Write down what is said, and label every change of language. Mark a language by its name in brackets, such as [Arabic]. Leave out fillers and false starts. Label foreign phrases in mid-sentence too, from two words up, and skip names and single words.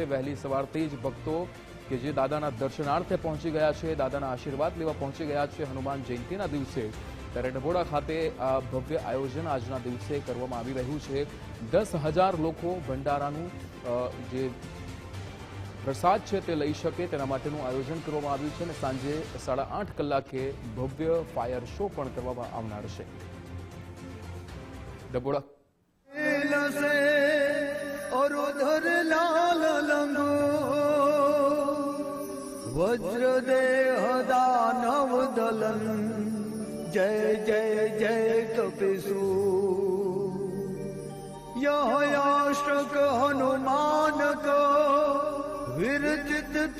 [Gujarati] વહેલી સવારથી જ ભક્તો કે જે દાદાના દર્શનાર્થે પહોંચી ગયા છે, દાદાના આશીર્વાદ લેવા પહોંચી ગયા છે હનુમાન જયંતિના દિવસે, ત્યારે ડભોડા ખાતે આ ભવ્ય આયોજન આજના દિવસે કરવામાં આવી રહ્યું છે। 10,000 લોકો ભંડારાનું જે પ્રસાદ છે તે લઈ શકે તેના માટેનું આયોજન કરવામાં આવ્યું છે અને સાંજે 8:30 કલાકે ભવ્ય ફાયર શો પણ કરવામાં આવનાર છે। ડભોડા [Hindi] वज्रदेह दानव दलन जय जय जय कपिसु यह हनुमान को विरचित